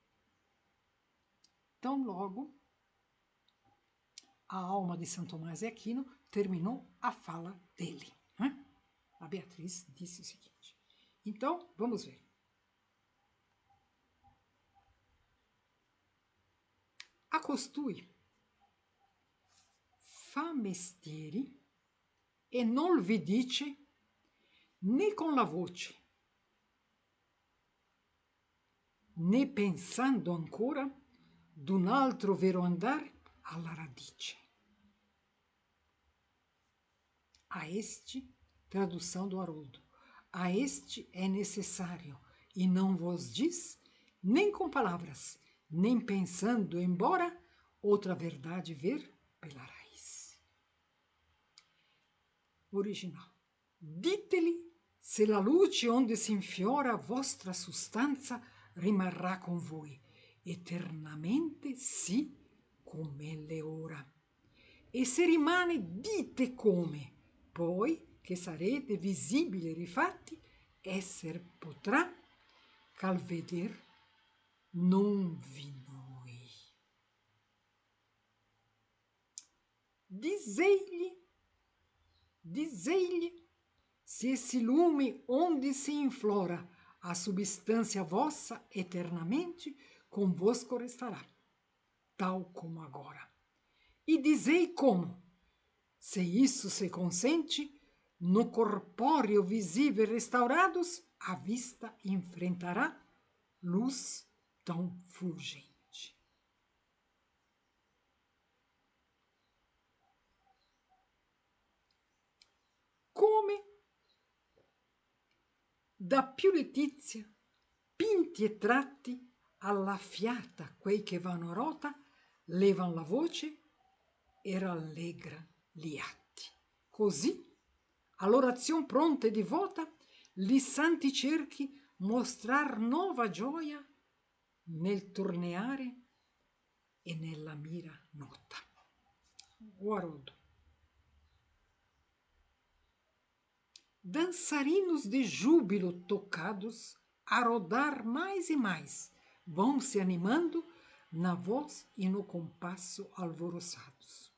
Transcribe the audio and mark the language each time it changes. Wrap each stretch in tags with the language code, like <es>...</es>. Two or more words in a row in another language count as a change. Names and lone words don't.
<pt>Tão logo a alma de São Tomás de Aquino terminou a fala dele. A Beatriz disse o seguinte. Então, vamos ver.</pt> <it>A costui fa mestieri e non vi dice né con la voce, né pensando ancora d'un altro vero andar alla radice.</it> <pt>A este, tradução do Haroldo, a este é necessário, e não vos diz, nem com palavras, nem pensando, embora outra verdade ver pela raiz. Original.</pt> <it>Diteli se la luce onde si infiora vostra sostanza rimarrà con voi, eternamente sì e se rimane dite come, poi che sarete visibili e rifatti, esser potrà, ch'al veder non vi noi.</it> <pt>Dizei-lhe, se esse lume onde se inflora a substância vossa eternamente convosco restará, tal como agora. E dizei como, se isso se consente, no corpóreo visível restaurados, a vista enfrentará luz tão fulgente.</pt> <it>Come da più letizia, pinti e tratti, alla fiata quei che vanno rota, levan la voce e rallegra gli atti. Così, all'orazione pronta e divota, li santi cerchi mostrar nuova gioia nel torneare e nella mira nota.</it> <pt>O Haroldo. Dançarinos de júbilo tocados, a rodar mais e mais, vão se animando na voz e no compasso alvoroçados.</pt>